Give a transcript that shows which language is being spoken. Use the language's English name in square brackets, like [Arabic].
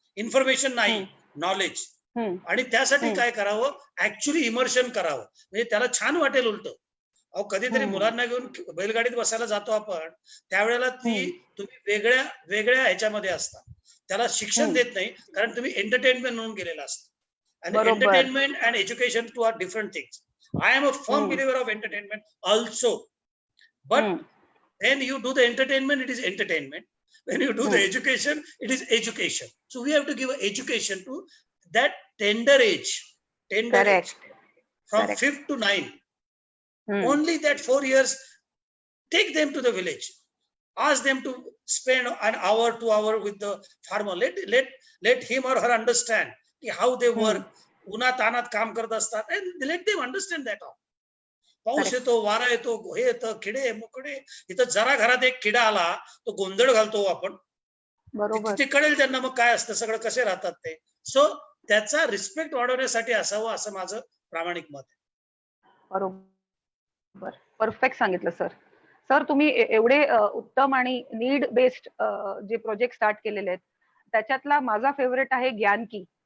[Marathi] Information नाही, knowledge. आणि त्यासाठी काय करावं, ऍक्च्युअली इमर्शन करावं म्हणजे त्याला छान वाटेल. उलट अहो कधीतरी मुलांना घेऊन बैलगाडीत बसायला जातो आपण, त्यावेळेला तुम्ही वेगळ्या वेगळ्या ह्याच्यामध्ये असता, त्याला शिक्षण देत नाही कारण तुम्ही एंटरटेनमेंट म्हणून गेलेला असता. आणि [English] Entertainment and education two are different things. I am a firm believer of entertainment also, but when you do the entertainment it is entertainment, when you do the education it is education. So we have to give education to that tender age from 5th to 9th. Only that 4 years, take them to the village, ask them to spend an hour 2 hour with the farmer. Let him or her understand how they work. [Marathi] उन्हात तानात काम करत असतात [English] and let them understand that all. [Marathi] पाऊस येतो, वारा येतो, हे येतं, किडे मुकडे. इथं जरा घरात एक किडा आला तो गोंधळ घालतो आपण. ते कळेल त्यांना मग काय असतं सगळं, कसे राहतात ते. सो त्याचा रिस्पेक्ट वाढवण्यासाठी असावं असं माझं प्रामाणिक मत आहे. बरोबर, परफेक्ट सांगितलं सर. सर तुम्ही एवढे उत्तम आणि नीड बेस्ड जे प्रोजेक्ट स्टार्ट केलेले आहेत त्याच्यातला माझा फेवरेट आहे ज्ञान की.